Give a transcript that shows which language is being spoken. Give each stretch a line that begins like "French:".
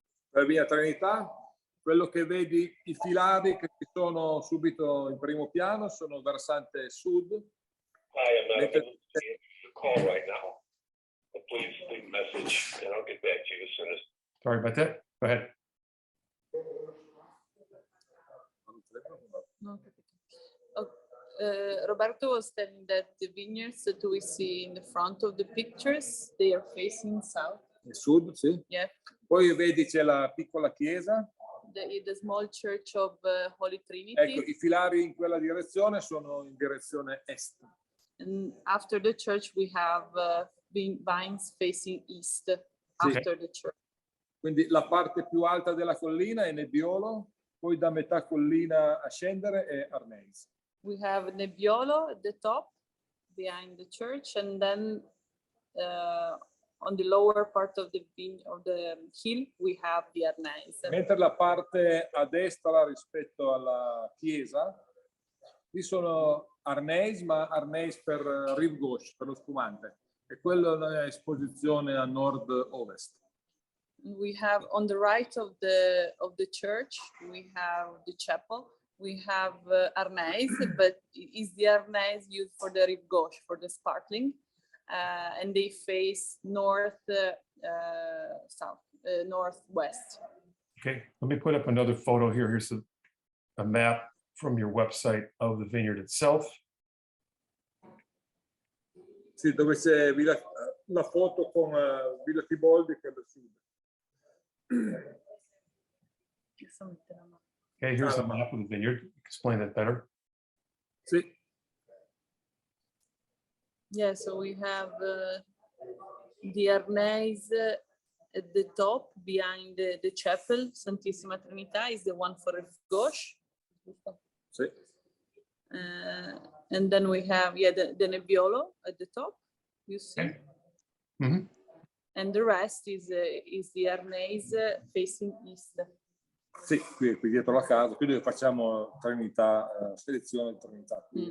Italian: La via Trinità, quello che vedi, i filari che ci sono subito in primo piano sono versante sud.
English: Hi, I'm not able to answer the call right now. But please leave a message and I'll get back to you as soon as. Sorry about that. Go ahead. No, oh, Roberto was telling that the vineyards that we see in the front of the pictures, they are facing south.
Italian: Il sud, sì.
English: Yeah,
Italian: Poi vedi c'è la piccola chiesa.
English: the small church of Holy Trinity.
Italian: Ecco, i filari in quella direzione sono in direzione est.
English: And after the church, we have vines facing east after the church.
Italian: Quindi la parte più alta della collina è Nebbiolo, poi da metà collina a scendere è Arneis.
English: We have Nebbiolo at the top, behind the church, and then on the lower part of the hill, we have the Arneis.
Italian: Mentre la parte a destra rispetto alla chiesa, qui sono Arneis, ma Arneis per Rive Gauche, per lo spumante. E quello è esposizione a nord-ovest.
English: We have on the right of the church, we have the chapel. We have Arneis, but is the Arneis used for the Rive Gauche, for the sparkling? And they face northwest. Okay, let me put up another photo here. Here's a map from your website of the vineyard itself.
Italian: Sì, dove c'è la foto con Villa Tiboldi che è al sud.
English: Okay, here's a map of the vineyard. Explain that better.
Italian: Sì.
English: Yeah, so we have the Arneis at the top behind the chapel. Santissima Trinità is the one for Rive Gauche.
Italian: Sì.
English: And then we have the Nebbiolo at the top, you see. Okay. Mm-hmm. And the rest is the Arneis facing east.
Italian: Sì, qui dietro la casa, qui dove facciamo Trinità, selezione di Trinità.